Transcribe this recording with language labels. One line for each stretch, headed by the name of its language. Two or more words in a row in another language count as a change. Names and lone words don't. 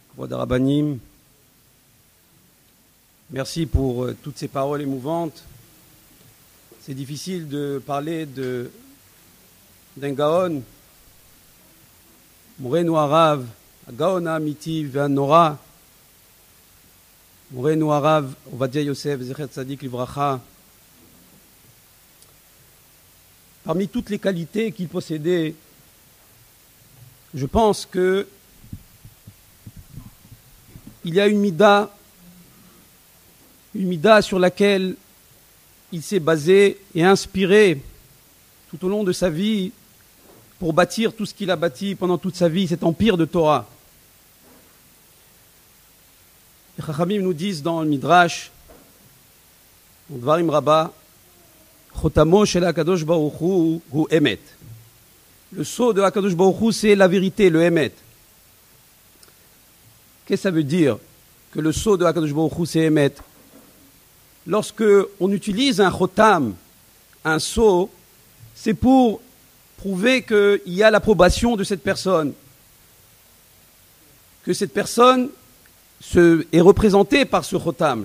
Hebrew: כבוד רבנים,
French: merci pour toutes ces paroles émouvantes. C'est difficile de parler d'un Gaon,
Hebrew: מורנו הרב, גאון אמיתי ונורא, מורנו הרב,
French: Ovadia Yosef,
Hebrew: זכר צדיק לברכה.
French: Parmi toutes les qualités qu'il possédait, je pense que il y a une mida sur laquelle il s'est basé et inspiré tout au long de sa vie pour bâtir tout ce qu'il a bâti pendant toute sa vie, cet empire de Torah. Les Chachamim nous disent dans le Midrash, dans Dvarim Rabbah,
Hebrew: חותמו של הקדוש ברוך הוא הוא אמת.
French: Le sceau de
Hebrew: הקדוש ברוך הוא,
French: c'est la vérité, le emet. Qu'est-ce que ça veut dire que le sceau de
Hebrew: הקדוש ברוך הוא,
French: c'est emet? Lorsque on utilise un chotam, un sceau, c'est pour prouver qu'il y a l'approbation de cette personne, que cette personne est représentée par ce chotam.